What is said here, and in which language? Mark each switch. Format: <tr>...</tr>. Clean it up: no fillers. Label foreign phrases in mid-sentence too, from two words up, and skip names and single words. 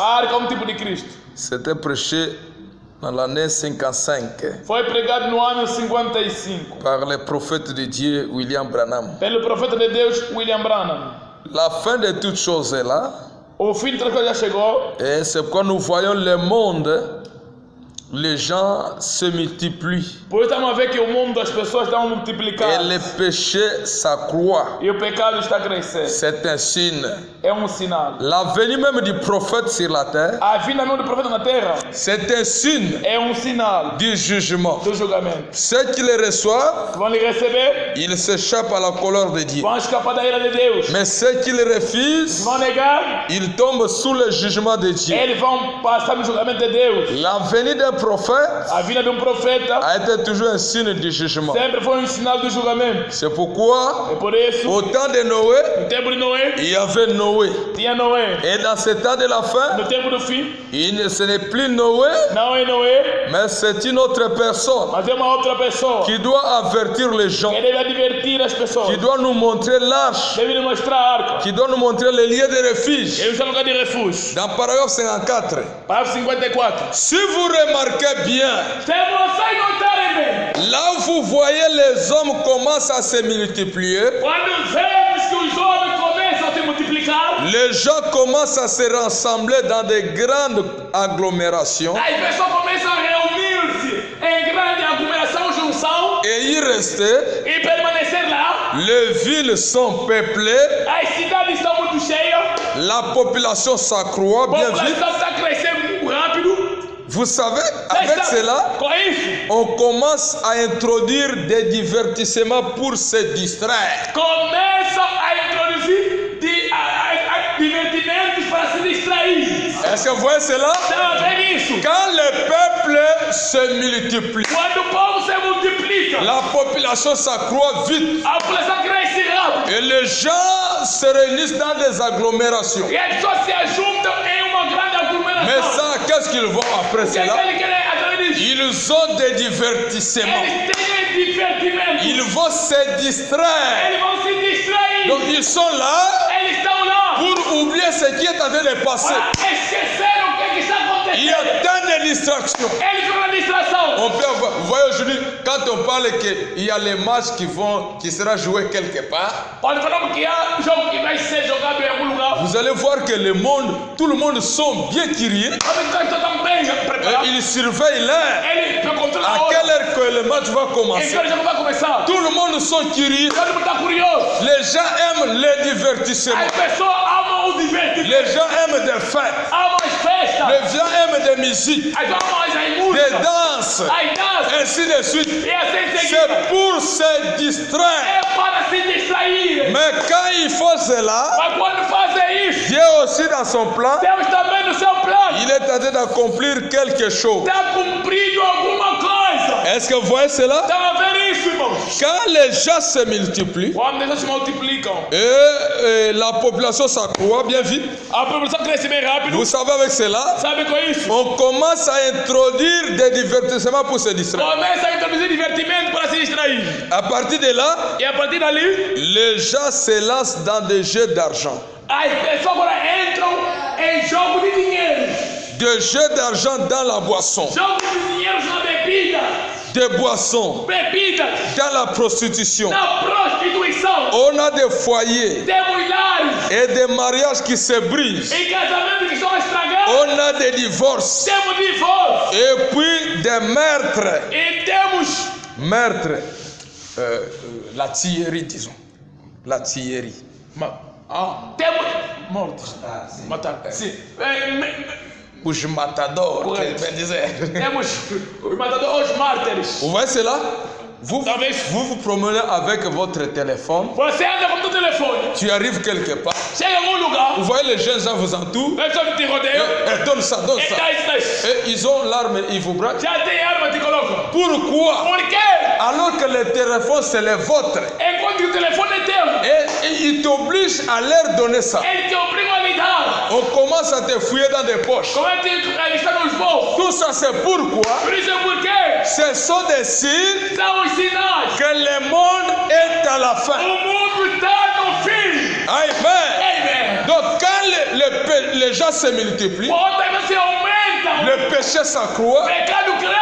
<pt>A arca é tipo de Cristo.</pt> <fr>C'était prêché dans l'année 55</fr> <pt>Foi pregado no ano 55</pt> <fr>par le prophète de Dieu William Branham.</fr> <pt>pelo profeta de Deus William Branham.</pt> <fr>La fin de toutes choses est là.</fr> <pt>O fim de todas as coisas já chegou.</pt> <fr>Et c'est pourquoi nous voyons le monde, les gens se multiplient.</fr> <pt>Por isso estamos a ver que o mundo das pessoas está</pt> <fr>Et</fr> <pt>multiplicando.</pt> <fr>le péché s'accroît.</fr> <pt>E o pecado está crescendo.</pt> <fr>C'est un signe.</fr> <pt>É sinal.</pt> <fr>La venue même du prophète sur la terre,</fr> <pt>A vinda mesmo do profeta na terra</pt> <fr>c'est un signe</fr> <pt>é sinal</pt> <fr>du jugement.</fr> <pt>do julgamento.</pt> <fr>Ceux qui le reçoivent,</fr> <pt>Vão lhe receber,</pt> <fr>ils s'échappent à la colère de Dieu.</fr> <pt>vão escapar da ira de Deus.</pt> <fr>Mais ceux qui le refusent,</fr> <pt>Vão negar,</pt> <fr>ils tombent sous le jugement de Dieu.</fr> <pt>eles vão passar no julgamento de Deus.</pt> <fr>La venue d'un prophète</fr> <pt>A vinda de profeta</pt> <fr>a été toujours un signe du jugement.</fr> <pt>sempre foi sinal do julgamento.</pt> <fr>C'est pourquoi,</fr> <pt>É por isso,</pt> <fr>au temps de Noé,</fr> <pt>no tempo de Noé,</pt> <fr>il y avait Noé.</fr> <pt>tinha Noé.</pt> <fr>Et dans ce temps de la fin,</fr> <pt>No tempo do fim,</pt> <fr>ce n'est plus Noé,</fr> <pt>não é Noé,</pt> <fr>mais c'est une autre personne</fr> <pt>mas é uma outra pessoa</pt> <fr>qui doit avertir les gens,</fr> <pt>que deve advertir as pessoas.</pt> <fr>qui doit nous montrer l'arche,</fr> <pt>Deve lhe mostrar a arca.</pt> <fr>qui doit nous montrer les lieux de refuge.</fr> <pt>É um lugar de refúgio.</pt> <fr>Dans paragraphe 54,</fr> <pt>Parágrafo 54.</pt> <fr>si vous remarquez bien,</fr> <pt>Se vocês notarem bem,</pt> <fr>là où vous voyez les hommes commencent à se multiplier,</fr> <pt>quando vemos que os homens começam a se multiplicar,</pt> <fr>les gens commencent à se rassembler dans de grandes agglomérations</fr> <pt>as pessoas começam a reunir-se em grande aglomeração, junção,</pt> <fr>et y rester.</fr> <pt>e permanecer lá.</pt> <fr>Les villes sont peuplées,</fr> <pt>As cidades estão muito cheias,</pt> <fr>la population s'accroît</fr> <pt>a</pt> <fr>bien vite.</fr> <pt>população está crescendo muito rápido.</pt> <fr>Vous savez, avec cela,</fr> <pt>Com isso,</pt> <fr>on commence à introduire des divertissements pour se distraire.</fr> <pt>começam a introduzir divertimentos para se distrair.</pt> <fr>Est-ce que vous voyez cela?</fr> <pt>Estão a ver isso?</pt> <fr>Quand le peuple se multiplie,</fr> <pt>Quando o povo se multiplica,</pt> <fr>la population s'accroît vite</fr> <pt>a população cresce rápido.</pt> <fr>et les gens se réunissent dans des agglomérations.</fr> <pt>E as pessoas se ajuntam em uma grande aglomeração.</pt> <fr>Mais ça, qu'est-ce qu'ils vont après</fr> <pt>O que é que</pt> <fr>cela?</fr> <pt>ele quer através disso?</pt> <fr>Ils ont des divertissements.</fr> <pt>Eles têm divertimento.</pt> <fr>Ils vont se distraire.</fr> <pt>Eles vão se distrair.</pt> <fr>Donc ils sont là</fr> <pt>Eles estão lá</pt> <fr>pour oublier ce qui est en train de passer.</fr> <pt>para esquecer o que está</pt> <fr>Il y</fr> <pt>acontecendo.</pt> <fr>a tant de distractions.</fr> <pt>Eles ficam na distração.</pt> <fr>On peut avoir, vous voyez aujourd'hui, quand on parle qu'il y a les matchs qui sera joué quelque part,</fr> <pt>Quando falamos que há jogo que vai ser jogado em algum lugar,</pt> <fr>vous allez voir que le monde, tout le monde sont bien curieux.</fr> <pt>as pessoas estão bem</pt> <fr>Et</fr> <pt>preparadas.</pt> <fr>ils surveillent l'heure.</fr> <pt>Ele controla a</pt> <fr>À</fr> <pt>hora.</pt> <fr>quelle heure que le match va</fr> <pt>Em</pt> <fr>commencer?</fr> <pt>que hora o jogo vai começar?</pt> <fr>Tout le monde sont curieux.</fr> <pt>Todo mundo está curioso.</pt> <fr>Les gens aiment les divertissements.</fr> <pt>As pessoas amam o divertimento.</pt> <fr>Les gens aiment des fêtes.</fr> <pt>Há mais festa.</pt> <fr>Les gens aiment des musiques,</fr> <pt>As almas as</pt> <fr>des</fr> <pt>músicas.</pt> <fr>danses,</fr> <pt>As danças.</pt> <fr>ainsi de suite.</fr> <pt>E assim seguida.</pt> <fr>C'est pour se distraire.</fr> <pt>É para se distrair.</pt> <fr>Mais quand ils font cela,</fr> <pt>Mas quando fazem isso,</pt> <fr>Dieu aussi dans son plan,</fr> <pt>Deus também no seu plano</pt> <fr>il est en train d'accomplir quelque chose.</fr> <pt>está cumprindo alguma coisa.</pt> <fr>Est-ce que vous voyez cela?</fr> <pt>Estão a ver isso, irmãos?</pt> <fr>Quand les gens se multiplient</fr> <pt>Quando eles se multiplicam,</pt> <fr>et la population s'accroît bien vite,</fr> <pt>a população cresce bem rápido.</pt> <fr>vous savez avec cela,</fr> <pt>Sabe com isso?</pt> <fr>on commence à introduire des divertissements pour se distraire.</fr> <pt>Começa a introduzir divertimento para se distrair.</pt> <fr>À partir de là,</fr> <pt>E a partir dali,</pt> <fr>les gens se lancent dans des jeux d'argent.</fr> <pt>as pessoas agora entram em jogo de dinheiro.</pt> <fr>Des jeux d'argent dans la boisson,</fr> <pt>Jogo de dinheiro na bebida.</pt> <fr>des boissons,</fr> <pt>Bebidas.</pt> <fr>dans la prostitution.</fr> <pt>Na prostituição.</pt> <fr>On a des foyers</fr> <pt>Temos lares.</pt> <fr>et des mariages qui se brisent.</fr> <pt>Em casamentos que estão estragados.</pt> <fr>On a des divorces</fr> <pt>Temos divórcio.</pt> <fr>et puis des meurtres.</fr> <pt>E temos</pt> <fr>Meurtre, la tillerie, disons. La tillerie.</fr> <pt>temos mortos. Matar. Sim. Os matadores, Correto. bem dizer. Temos os matadores, os mártires.</pt> <fr>Vous voyez cela? Vous</fr> <pt>Talvez.</pt> <fr>vous promenez avec votre téléphone,</fr> <pt>Você anda com o teu telefone.</pt> <fr>tu arrives quelque part,</fr> <pt>Chega em algum lugar.</pt> <fr>vous voyez les jeunes gens vous entourent,</fr> <pt>As pessoas te rodeiam.</pt> <fr>et donne ça, donne</fr> <pt>E</pt> <fr>ça.</fr> <pt>dá isso.</pt> <fr>Et ils ont l'arme, ils vous braquent.</fr> <pt>Já tem arma, te colocam.</pt> <fr>Pourquoi?</fr> <pt>Por quê?</pt> <fr>Alors que le téléphone c'est le vôtre.</fr> <pt>Enquanto que o telefone é teu,</pt> <fr>Et ils t'obligent à leur donner ça.</fr> <pt>ele te obriga a lhe dar.</pt> <fr>On commence à te fouiller dans des poches.</fr> <pt>Como é que ele está nos bolsos?</pt> <fr>Tout ça c'est pourquoi</fr> <pt>Por isso é porque</pt> <fr>ce sont des signes</fr> <pt>são os sinais.</pt> <fr>que le monde est à la fin.</fr> <pt>O mundo está no fim.</pt> <fr>Amen.</fr> <pt>Amen.</pt> <fr>Donc quand les gens se multiplient,</fr> <pt>Quando você aumenta,</pt> <fr>le péché</fr> <pt>o</pt> <fr>s'accroît,</fr> <pt>pecado cresce.</pt>